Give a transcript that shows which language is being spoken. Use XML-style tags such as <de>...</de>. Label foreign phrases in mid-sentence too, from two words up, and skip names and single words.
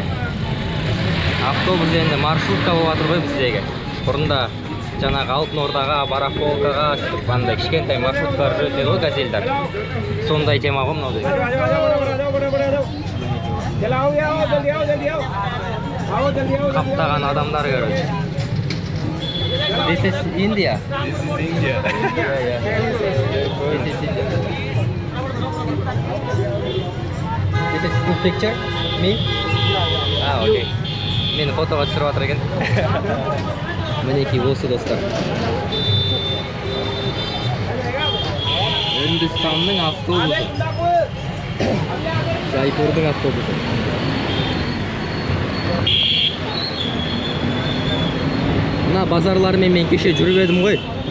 <kk>Автобус енді маршрутка болып жатыр ғой біздегі. Бұрында жаңағы Алтын Ордаға, Барахолкаға, андай кішкентай маршруттар жүреді ғой, газельдар. Сондай тема ғой мынау деген. Қаптаған адамдар, короче.</kk> <en>This is India. This is India. Yeah. This is India. This is good picture? Me? Okay.</en> <kk>Мені фотоға түсіріп жатыр екен. Мінекей осы достар. Үндістанның автобусы. Жайпурдың автобусы. Мына базарлармен мен кеше жүріп едім ғой.</kk>